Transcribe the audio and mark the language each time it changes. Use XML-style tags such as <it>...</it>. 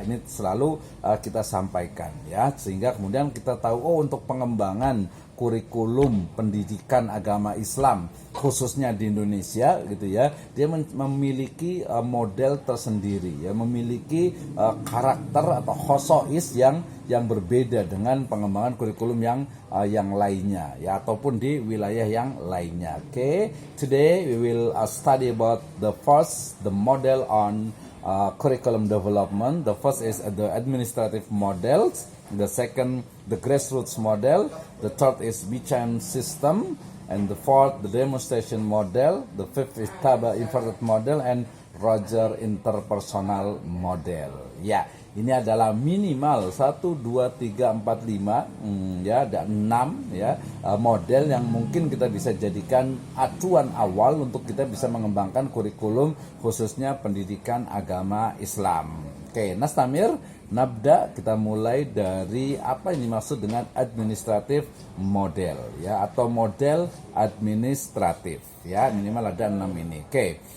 <id>Ini selalu kita sampaikan ya, sehingga kemudian kita tahu untuk pengembangan kurikulum pendidikan agama Islam khususnya di Indonesia gitu ya, dia memiliki model tersendiri ya, memiliki karakter atau khosois yang berbeda dengan pengembangan kurikulum yang lainnya ya, ataupun di wilayah yang lainnya.</id> <en>Okay, today we will study about the model on curriculum development. The first is the administrative models, the second the grassroots model, the third is BCM system, and the fourth the demonstration model, the fifth is Taba inverted model, and Roger interpersonal model.</en> <id>Ya, ini adalah minimal 1, 2, 3, 4, 5 ya, ada 6 ya model yang mungkin kita bisa jadikan acuan awal untuk kita bisa mengembangkan kurikulum khususnya pendidikan agama Islam. Oke, nastamir nabda, kita mulai dari apa yang dimaksud dengan administratif model ya, atau model administratif ya, minimal ada 6 ini. Oke.</id>